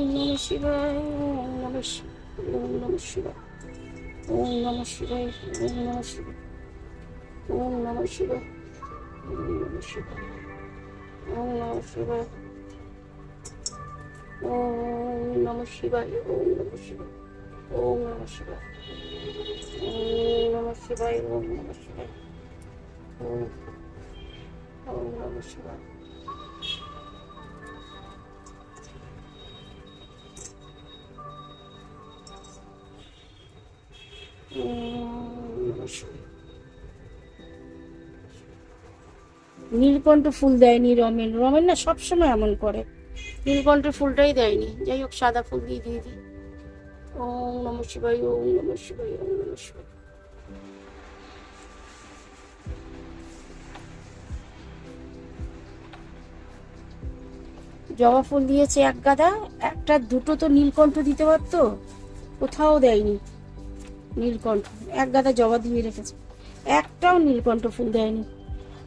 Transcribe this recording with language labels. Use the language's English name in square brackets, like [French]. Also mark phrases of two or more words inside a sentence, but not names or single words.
[Sanskrit] নমঃ শিবায়, ওম নমঃ শিবায়, ওম নমঃ শিবায়, ওম নমঃ শিবায়, ওম নমঃ শিবায়, ওম নমঃ শিবায়, ওম নমঃ শিবায়, ওম নমঃ শিবায়, ওম নমঃ শিবায়, ওম নমঃ শিবায়, ওম নমঃ শিবায়, ওম নমঃ শিবায়, ওম নমঃ শিবায়, ওম নমঃ শিবায়। [Bangla] নীলকণ্ঠ ফুল দেয়নি রমেন, রমেন না সবসময় এমন করে, নীলকণ্ঠ ফুলটাই দেয়নি। যাই হোক, সাদা ফুল দিয়ে দিই। [Sanskrit] ওম নমঃ শিবায়, ওম নমঃ শিবায়, ওম নমঃ শিবায়। [Bangla] জবা ফুল দিয়েছে এক গাদা, একটা দুটো তো নীলকণ্ঠ দিতে পারতো, কোথাও দেয়নি নীলকণ্ঠ। এক গাদা জবা দিয়ে রেখেছে, একটাও নীলকণ্ঠ ফুল দেয়নি।